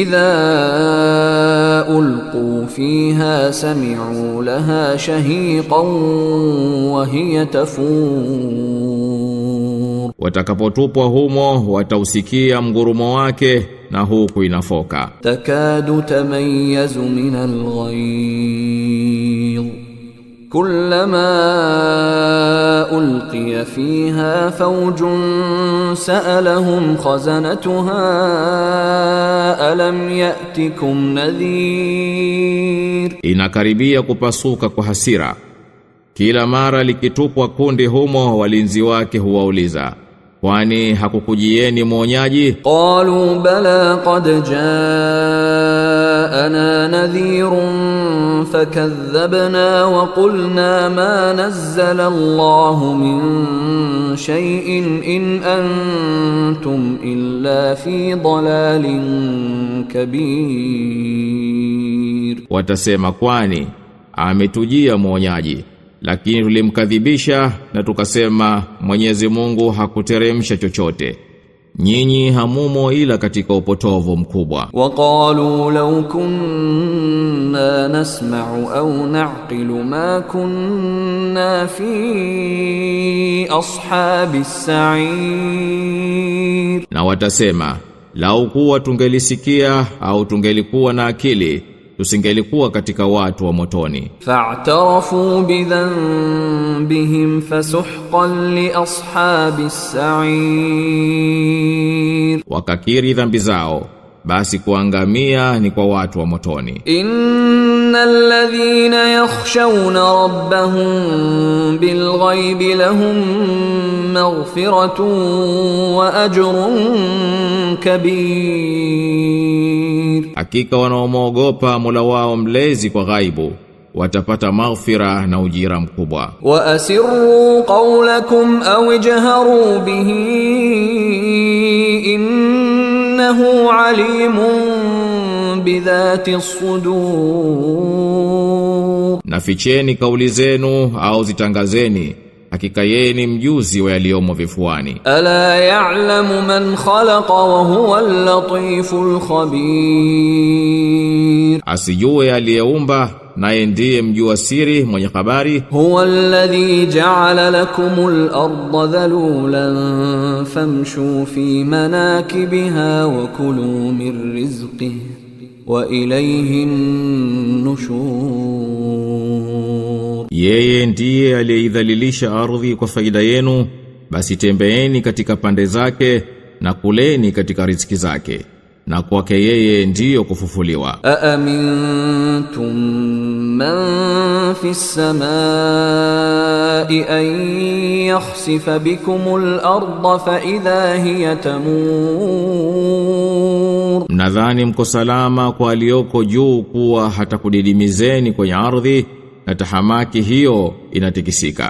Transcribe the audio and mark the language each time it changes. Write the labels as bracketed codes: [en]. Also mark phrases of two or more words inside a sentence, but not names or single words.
[ar] إذا ألقوا فيها سمعوا لها شهيقا وهي تفور. [sw] Watakapotupwa humo watausikia mgurumo wake na huku inafoka. [ar] تكاد تميز من الغيظ كلما ألقي فيها فوج سألهم خزنتها ألم يأتكم نذير. [sw] Inakaribia kupasuka kwa hasira. Kila mara likitupwa kundi humo walinzi wake huwauliza, kwani hakukujieni mwonyaji? [ar] قالوا بلى قد جاءنا نذير فكذبنا وقلنا ما نزل الله من شيء إن أنتم إلا في ضلال كبير. [sw] Watasema, kwani ametujia mwonyaji, lakini tulimkadhibisha na tukasema Mwenyezi Mungu hakuteremsha chochote. nyinyi hamumo ila katika upotovu mkubwa. [ar] وقالوا لو كنا نسمع أو نعقل ما كنا في أصحاب السعير. [sw] Na watasema, lau kuwa tungelisikia au tungelikuwa na akili, tusingelikuwa katika watu wa motoni. [ar] فاعترفوا بذنبهم فسحقا لأصحاب السعير. [sw] Wakakiri dhambi zao, basi kuangamia ni kwa watu wa motoni. [ar] إن الذين يخشون ربهم بالغيب لهم مغفرة وأجر كبير. [sw] Hakika wanaomwogopa Mola wao mlezi kwa ghaibu watapata maghfira na ujira mkubwa. [ar] وأسروا قولكم أو اجهروا به إنه عليم بذات الصدور. [sw] Na ficheni kauli zenu au zitangazeni, hakika yeye ni mjuzi wa yaliyomo vifuani. [ar] ألا يعلم من خلق وهو اللطيف الخبير. [sw] Asijue aliyeumba, naye ndiye mjua siri mwenye habari. [ar] هو الذي جعل لكم الأرض ذلولا فامشوا في مناكبها وكلوا من رزقه وإليه النشور. [sw] Yeye ndiye aliyeidhalilisha ardhi kwa faida yenu, basi tembeeni katika pande zake na kuleni katika riziki zake, na kwake yeye ndiyo kufufuliwa. [ar] أأمنتم من في السماء أن يخسف بكم الأرض فإذا هي تمور. [sw] Mnadhani mko salama kwa aliyoko juu kuwa hatakudidimizeni kwenye ardhi na tahamaki hiyo inatikisika.